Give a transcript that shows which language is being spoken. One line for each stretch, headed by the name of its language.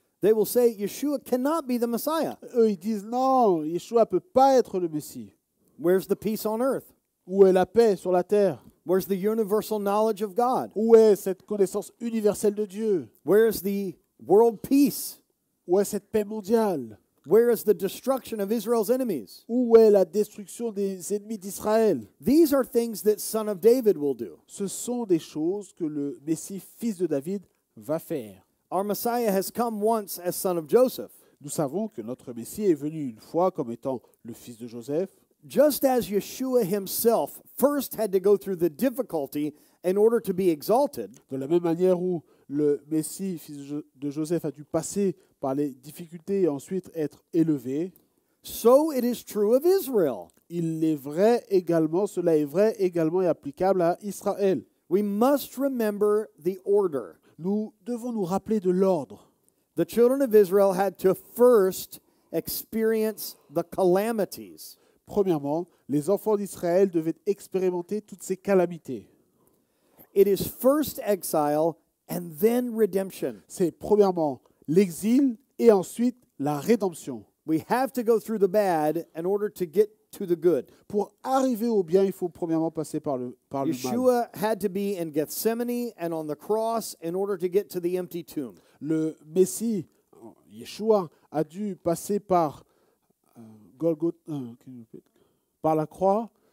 English: They will say Yeshua cannot be the Messiah.
French: Eux, ils disent non, Yeshua ne peut pas être le Messie.
English: Where's the peace on earth?
French: Où est la paix sur la terre?
English: Where's the universal knowledge of God?
French: Où est cette connaissance universelle de Dieu?
English: Where's the world peace?
French: Où est cette paix mondiale?
English: Where is the destruction of Israel's enemies?
French: Où est la destruction des ennemis d'Israël?
English: These are things that son of David will do.
French: Ce sont des choses que le Messie, fils de David, va faire.
English: Our Messiah has come once as son of Joseph.
French: Nous savons que notre Messie est venu une fois comme étant le fils de Joseph,
English: Just as Yeshua himself first had to go through the difficulty in order to be exalted,
French: de la même manière où le Messie, fils de Joseph, a dû passer par les difficultés et ensuite être élevé.
English: so it is true of Israel.
French: Il est vrai également, cela est vrai également et applicable à Israël.
English: We must remember the order.
French: Nous devons nous rappeler de l'ordre.
English: The children of Israel had to first experience the calamities.
French: Premièrement, les enfants d'Israël devaient expérimenter toutes ces calamités.
English: It is first exile and then redemption.
French: C'est premièrement l'exil et ensuite la rédemption.
English: We have to go through the bad in order to get to the good.
French: Pour arriver au bien, il faut premièrement passer par le mal.
English: Yeshua had to be in Gethsemane and on the cross in order to get to the empty tomb.
French: Le Messie, Yeshua, a dû passer par Golgotha, par la croix.